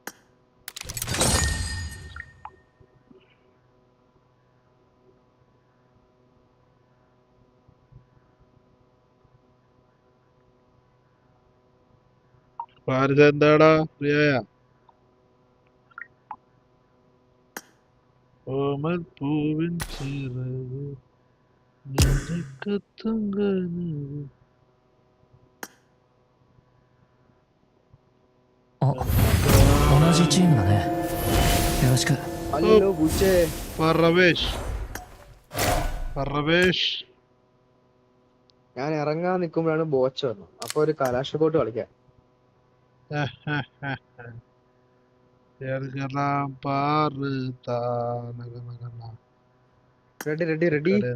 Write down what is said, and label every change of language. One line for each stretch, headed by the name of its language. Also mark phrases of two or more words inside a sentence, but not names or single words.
Malayalam: പാരിസ എന്താടാ പ്രിയായ? ഓമൽ പൂവിൻ ചിറക് കത്തുങ്കനവ്.
Japanese: 同じチームだね。よろしく。
Malayalam: ഹലോ ബുച്ചേ. പർവേഷ് ഞാൻ ഇറങ്ങാൻ നിൽക്കുമ്പോഴാണ് ബോച്ച വന്നത്. അപ്പൊ ഒരു കലാശക്കോട്ട് കളിക്കാൻ. റെഡി.